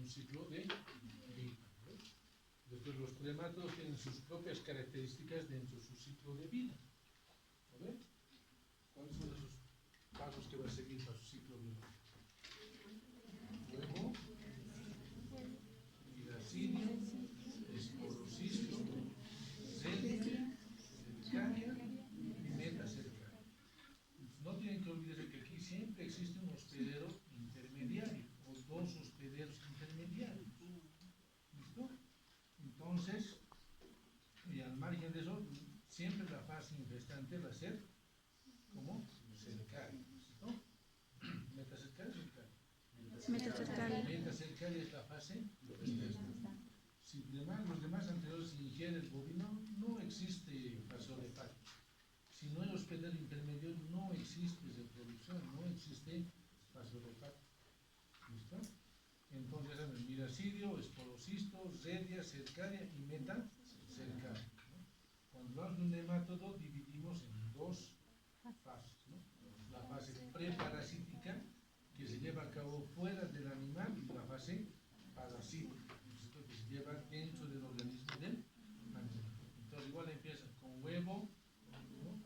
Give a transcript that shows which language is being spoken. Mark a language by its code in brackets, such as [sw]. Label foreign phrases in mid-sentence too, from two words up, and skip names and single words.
[es] Un ciclo de vida, ¿no? Después los tremátodos tienen sus propias características dentro de su ciclo de vida, ¿no? ¿Cuáles son esos pasos que va a seguir para su ciclo biológico? Huevo, iracidio, esporocisto, célice, cercaria y metacercaria. No tienen que olvidarse que aquí siempre existe un hospedero intermediario o dos hospederos intermediarios. ¿Listo? Entonces, y al margen de eso, siempre la fase infestante va a ser como cercaria. ¿Listo? Metacercaria o cercaria. Metacercaria. Metacercaria es la fase infestante. Si los demás anteriores ingieren bovino, no existe fase olfacto. Si no hay hospedero intermedio, no existe reproducción, no existe fase olfacto. ¿Listo? Entonces, el miracidio, esporocisto, redia, cercaria y metacercaria, ¿no? Cuando hablamos de un nemátodo, dividimos en dos fases, ¿no? La fase preparasítica, que se lleva a cabo fuera del animal, y la fase parasítica, ¿no? Que se lleva dentro del organismo del animal. Entonces, igual empieza con huevo, ¿no?